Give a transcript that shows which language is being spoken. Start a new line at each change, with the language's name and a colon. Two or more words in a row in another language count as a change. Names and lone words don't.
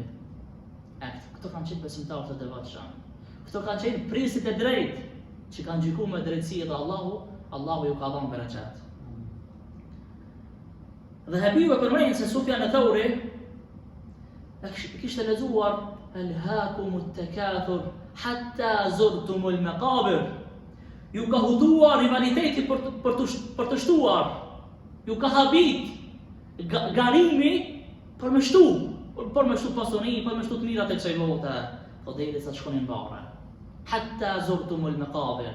Albanian: Këto kanë qenë besimtarë të devotshëm. Këto kanë qenë prisit e drejtë, që kanë gjykuar me drejtësi dhe Allahu ju ka dhënë bereqet. Dhe Habibu e përmend se Sufjan al-Thauri kishte lexuar
Arabic: ألهاكم التكاثر حتى زرتم المقابر.
Albanian: Ju ka hutuar rivaliteti për të shtuar. Ju ka habit garimi për me shtu pasoni, për me shtu të mirat e kësaj bote. Po derisa të shkonin varre.
Arabic: حتى زرتم المقابر.